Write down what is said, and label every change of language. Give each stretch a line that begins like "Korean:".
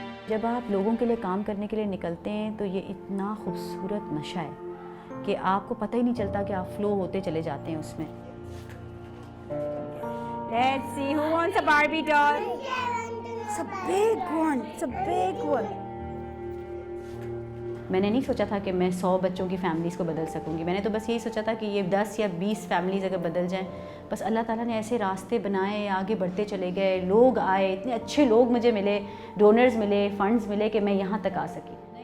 Hindi: जब आप लोगों के लिए काम करने के लिए निकलते हैं तो ये इतना खूबसूरत नशा है कि आपको पता ही नहीं चलता कि आप फ्लो होते चले जाते हैं उसमें।
English: Let's see who wants a Barbie doll. It's a big one. It's a big one.
Hindi: मैंने नहीं सोचा था कि मैं 100 बच्चों की फैमिलीज़ को बदल सकूंगी। मैंने तो बस यही सोचा था कि ये 10 या 20 फैमिलीज़ अगर बदल जाएं, बस अल्लाह ताला ने ऐसे रास्ते बनाए, आगे बढ़ते चले गए, लोग आए, इतने अच्छे लोग मुझे मिले, डोनर्स मिले, फंड्स मिले कि मैं यहाँ तक आ सकी।